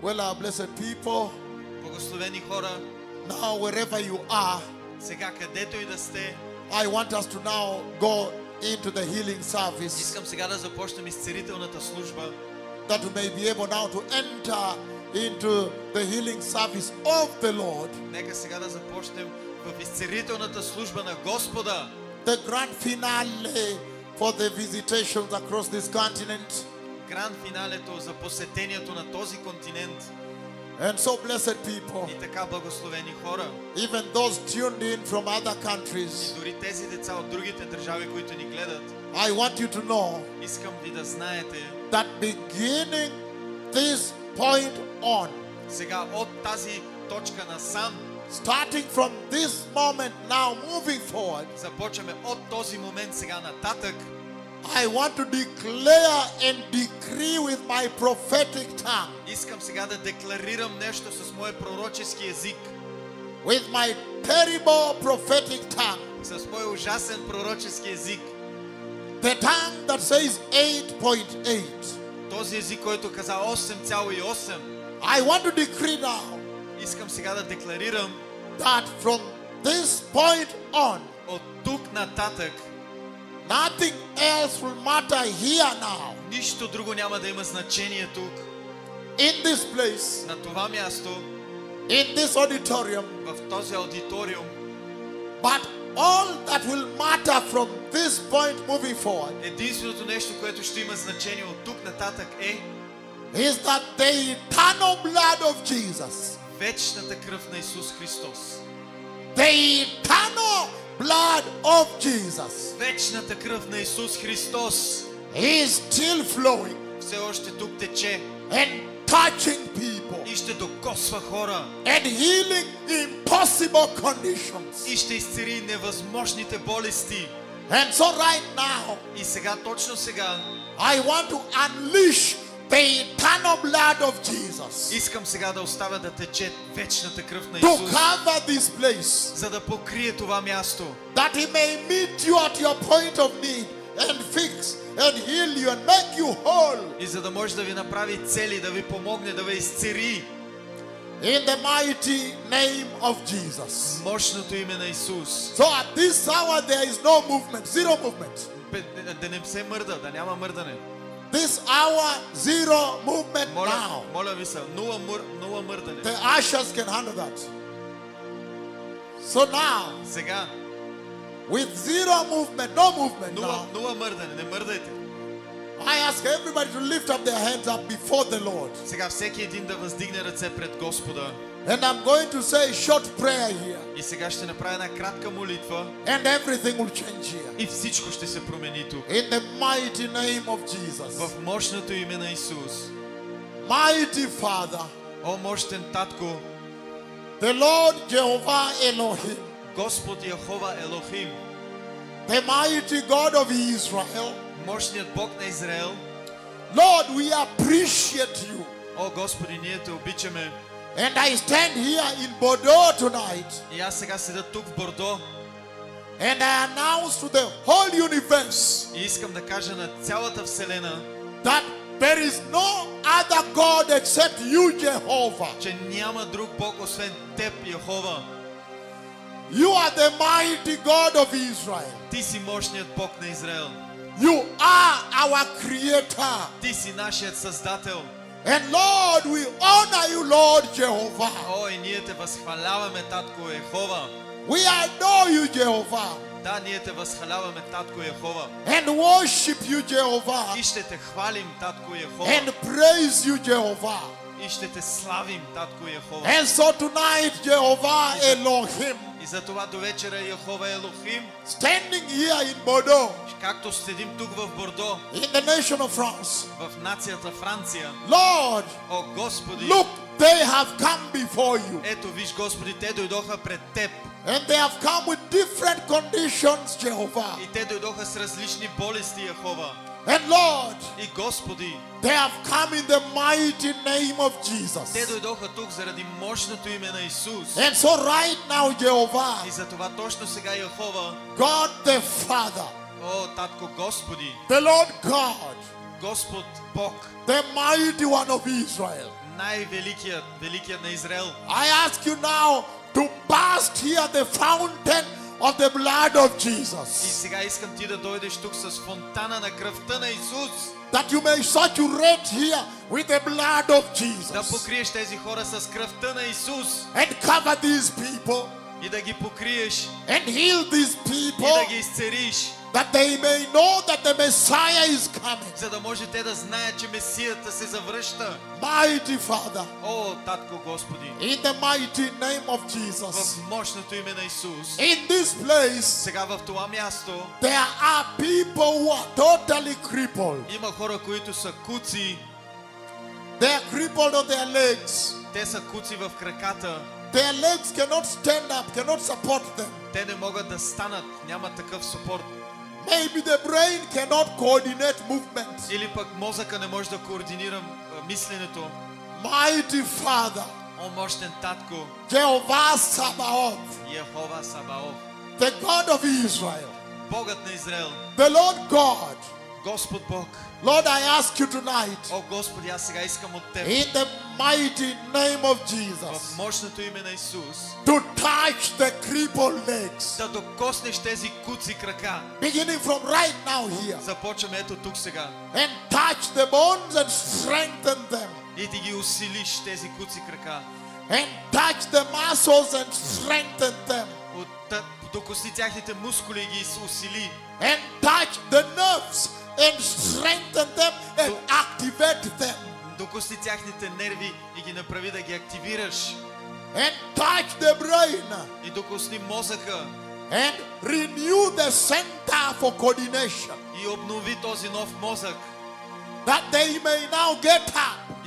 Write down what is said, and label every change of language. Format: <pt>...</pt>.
<en>Well, our blessed people,</en> <bg>Благословени хора,</bg> <en>now wherever you are,</en> <bg>сега където и да сте,</bg> <en>I want us to now go into the healing service,</en> <bg>искам сега да започнем изцелителната служба,</bg> <en>that we may be able now to enter into the healing service of the Lord.</en> <bg>Нека сега да започнем в изцелителната служба на Господа.</bg> <en>The grand finale for the visitations across this continent.</en> <bg>Гранд финалето за посетението на този континент.</bg> <en>And so, blessed people,</en> <bg>И така, благословени хора,</bg> <en>even those tuned in from other countries,</en> <bg>дори тези деца от другите държави, които ни гледат,</bg> <en>I want you to know</en> <bg>искам ви да знаете,</bg> <en>that beginning this point on,</en> <bg>сега от тази точка насам,</bg> <en>starting from this moment now moving forward,</en> <bg>започваме от този момент сега нататък,</bg> <en>I want to declare and decree with my prophetic tongue,</en> <bg>искам сега да декларирам нещо с мой пророчески език,</bg> <en>with my terrible prophetic tongue,</en> <bg>с мой ужасен пророчески език,</bg> <en>the tongue that says 8.8.</en> <bg>този език, който каза 8,8.</bg> <en>I want to decree now</en> <bg>Искам сега да декларирам,</bg> <en>that from this point on,</en> <bg>от тук нататък,</bg> <en>nothing else will matter here now,</en> <bg>нищо друго няма да има значение тук,</bg> <en>in this place,</en> <bg>на това място,</bg> <en>in this auditorium,</en> <bg>в този аудиториум.</bg> <en>but all that will matter from this point moving forward</en> <bg>Единственото нещо, което ще има значение от тук нататък е</bg> <en>is that the eternal blood of Jesus,</en> <bg>вечната кръв на Исус Христос.</bg> <en>the eternal blood of Jesus</en> <bg>Вечната кръв на Исус Христос</bg> <en>is still flowing</en> <bg>все още тук тече</bg> <en>and touching people</en> <bg>и ще докосва хора</bg> <en>and healing impossible conditions.</en> <bg>и ще изцели невъзможните болести.</bg> <en>And so right now,</en> <bg>И сега, точно сега,</bg> <en>I want to unleash the eternal blood of Jesus</en> <bg>Искам сега да оставя да тече вечната кръв на</bg> <en>to</en> <bg>Исус,</bg> <en>cover this place,</en> <bg>за да покрие това място,</bg> <en>that He may meet you at your point of need and fix and heal you and make you whole</en> <bg>и за да може да ви направи цели, да ви помогне, да ви изцери.</bg> <en>in the mighty name of Jesus.</en> <bg>Мощното име на Исус.</bg> <en>So at this hour there is no movement, zero movement.</en> <bg>Да не се мърда, да няма мърдане.</bg> <en>This hour, zero movement</en> <bg>Моля,</bg> <en>now.</en> <bg>моля ви се, нула мърдане.</bg> <en>The ushers can handle that. So now,</en> <bg>Сега,</bg> <en>with zero movement, no movement now,</en> <bg>нула мърдане, не мърдайте.</bg> <en>I ask everybody to lift up their hands up before the Lord.</en> <bg>Сега всеки един да въздигне ръце пред Господа.</bg> <en>And I'm going to say a short prayer here.</en> <bg>И сега ще направя една кратка молитва</bg> <en>And everything will change here.</en> <bg>и всичко ще се промени тук.</bg> <en>In the mighty name of Jesus.</en> <bg>В мощното име на Исус.</bg> <en>Mighty Father,</en> <bg>О, мощен Татко,</bg> <en>the Lord Jehovah Elohim,</en> <bg>Господ Яхова Елохим,</bg> <en>the mighty God of Israel.</en> <bg>мощният Бог на Израел.</bg> <en>Lord, we appreciate you.</en> <bg>О, Господи, ние те обичаме.</bg> <en>And I stand here in Bordeaux tonight.</en> <bg>И аз сега седя тук в Бордо</bg> <en>And I announce to the whole universe</en> <bg>и искам да кажа на цялата Вселена,</bg> <en>that there is no other God except you, Jehovah.</en> <bg>че няма друг Бог освен Теб, Яхова.</bg> <en>You are the mighty God of Israel.</en> <bg>Ти си мощният Бог на Израел.</bg> <en>You are our creator.</en> <bg>Ти си нашият Създател.</bg> <en>And Lord, we honor you, Lord Jehovah.</en> <bg>О, и ние те възхваляваме, Татко Яхова.</bg> <en>We adore you, Jehovah.</en> <bg>Да, ние те възхваляваме, Татко Яхова.</bg> <en>And worship you, Jehovah.</en> <bg>И ще те хвалим, Татко Яхова.</bg> <en>And praise you, Jehovah.</en> <bg>И ще те славим, Татко Яхова.</bg> <en>And so tonight, Jehovah Elohim,</en> <bg>И за това до вечера Яхова Елохим,</bg> <en>standing here in Bordeaux,</en> <bg>както седим тук в Бордо,</bg> <en>in the nation of France.</en> <bg>в нацията Франция.</bg> <en>Lord,</en> <bg>О, Господи,</bg> <en>look, they have come before you.</en> <bg>ето виж, Господи, те дойдоха пред Теб.</bg> <en>And they have come with different conditions, Jehovah.</en> <bg>И те дойдоха с различни болести, Яхова.</bg> <en>And Lord,</en> <bg>И Господи,</bg> <en>they have come in the mighty name of</en> <bg>те</bg> <en>Jesus.</en> <bg>дойдоха тук заради мощното име на Исус.</bg> <en>And so right now, Jehovah,</en> <bg>И за това точно сега, Яхова,</bg> <en>God the Father,</en> <bg>о, Татко Господи,</bg> <en>the Lord God,</en> <bg>Господ Бог,</bg> <en>the mighty one of Israel,</en> <bg>великият на Израел,</bg> <en>I ask you now to burst here the fountain of the blood of</en> <bg>и</bg> <en>Jesus,</en> <bg>сега искам ти да дойдеш тук с фонтана на кръвта на Исус,</bg> <en>that you may saturate here with the blood of</en> <bg>да</bg> <en>Jesus</en> <bg>покриеш тези хора с кръвта на Исус</bg> <en>and cover these people</en> <bg>и да ги покриеш</bg> <en>and heal these</en> <bg>и</bg> <en>people,</en> <bg>да ги изцериш,</bg> <en>that they may know that the Messiah is coming.</en> <bg>за да може те да знаят, че Месията се завръща.</bg> <en>Mighty Father,</en> <bg>О, Татко Господи,</bg> <en>in the mighty name of</en> <bg>в</bg> <en>Jesus,</en> <bg>мощното име на Исус,</bg> <en>in this place,</en> <bg>сега в това място</bg> <en>there are people who are totally crippled.</en> <bg>има хора, които са куци,</bg> <en>They are crippled on their legs.</en> <bg>те са куци в краката,</bg> <en>Their legs cannot stand up, cannot support them.</en> <bg>те не могат да станат, няма такъв съпорт.</bg> <en>Maybe the brain cannot coordinate movements.</en> <bg>Или пък мозъка не може да координира мисленето.</bg> <en>Mighty Father,</en> <bg>О, мощен Татко,</bg> <en>Jehovah Sabaoth,</en> <bg>Яхова Сабаоф,</bg> <en>the God of Israel,</en> <bg>Богът на Израел,</bg> <en>the Lord God.</en> <bg>Господ Бог.</bg> <en>Lord, I ask you tonight,</en> <bg>О, Господи, аз сега искам от Теб,</bg> <en>in the mighty name of Jesus,</en> <bg>мощното име на Исус,</bg> <en>to touch the crippled legs.</en> <bg>да докоснеш тези куци крака.</bg> <en>Beginning from right now here.</en> <bg>Започваме ето тук сега.</bg> <en>And touch the bones and strengthen them.</en> <bg>И ти ги усилиш тези куци крака.</bg> <en>And touch the muscles and strengthen them.</en> <bg>Докосни тяхните мускули и ги усили.</bg> <en>And touch the nerves and strengthen them and activate them.</en> <bg>Докосни тяхните нерви и ги направи да ги активираш.</bg> <en>And touch the brain.</en> <bg>И докосни мозъка.</bg> <en>And renew the center for coordination.</en> <bg>И обнови този нов мозък.</bg> <en>That they may now get up.</en>